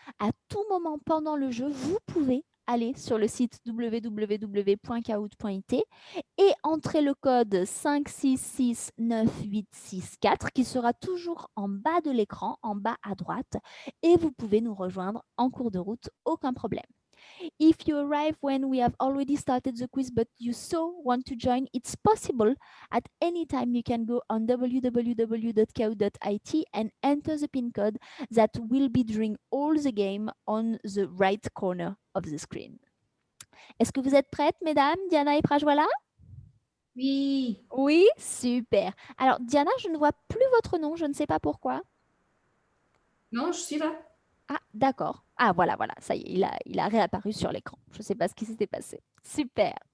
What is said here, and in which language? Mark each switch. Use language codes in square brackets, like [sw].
[fr] À tout moment pendant le jeu, vous pouvez aller sur le site www.kahoot.it et entrer le code 5669864 qui sera toujours en bas de l'écran, en bas à droite, et vous pouvez nous rejoindre en cours de route, aucun problème. [en] If you arrive when we have already started the quiz but you so want to join, it's possible. At any time you can go on www.kahoot.it and enter the PIN code that will be during all the game on the right corner of the screen. [fr] Est-ce que vous êtes prêtes, mesdames, Diana et Prajwala? Oui. Oui, super. Alors, Diana, je ne vois plus votre nom, je ne sais pas pourquoi. Non, je suis là. Ah, d'accord. Ah, voilà, voilà, ça y est, il a réapparu sur l'écran. Je ne sais pas ce qui s'était passé. Super.